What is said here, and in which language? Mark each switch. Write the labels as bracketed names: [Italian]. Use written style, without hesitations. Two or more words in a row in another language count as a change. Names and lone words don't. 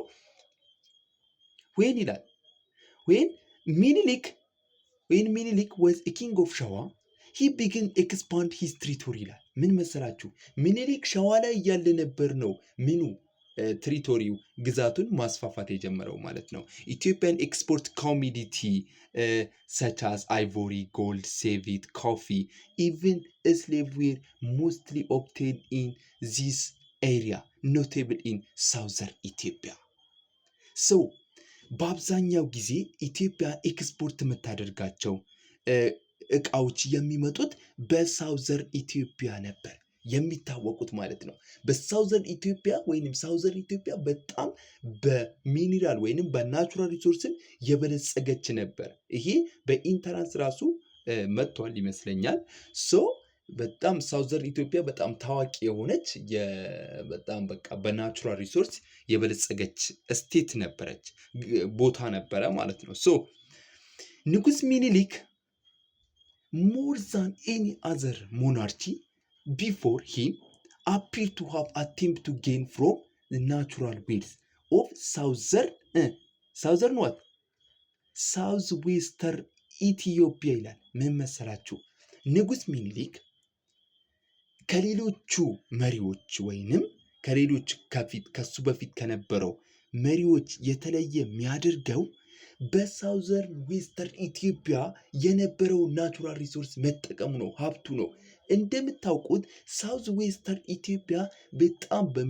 [English] when ይላል when ሚኒሊክ was a king of ሸዋ he began expand his territory [Amharic] ይላል። ምን መሰላችሁ? ሚኒሊክ ሸዋ ላይ እያለ ነበር ነው ትሪቶሪው ግዛቱን ማስፋፋት የጀመረው ማለት ነው። [English] Ethiopian export commodity such as ivory, gold, savit, coffee, even slave were mostly obtained in this area, notable in southern ኢትዮጵያ። [Amharic] በአብዛኛው ጊዜ ኢትዮጵያ ኤክስፖርት የምታደርጋቸው እቃዎች የሚመጡት በሳውዘርን ኢትዮጵያ ነበር የሚታወቁት ማለት ነው። በሳውዘርን ኢትዮጵያ ወይንም ሳውዘርን ኢትዮጵያ በጣም በሚኒራል ወይንም በናቹራል ሪሶርስን የበለጸገች ነበር። ይሄ በኢንተራንስ ራሱ መጥቷል ይመስለኛል። በጣም ሳውዘርን ኢትዮጵያ በጣም ታዋቂ የሆነች በጣም በቃ በናቹራል ሪሶርስ የበለጸገች ስቴት ነበረች፣ ቦታ ነበረ ማለት ነው። [English] ሶ ንጉስ ሚኒሊክ more than any other monarchy before him appear to have attempted to gain from the natural wealth of southern what southwestern ኢትዮጵያ [Amharic] ይላል። ምን መሰላችሁ? ንጉስ ሚኒሊክ ከሌሎቹ መሪዎች ወይንም ከሌሎች ከሱ በፊት ከነበረው መሪዎች የተለየ የሚያደርገው በሳውዘርን ዌስተርን ኢትዮጵያ የነበረው ናቹራል ሪሶርስ መጠቀሙ ነው፣ ሀብቱ ነው። እንደምታውቁት [English] south western [Amharic] ኢትዮጵያ በጣም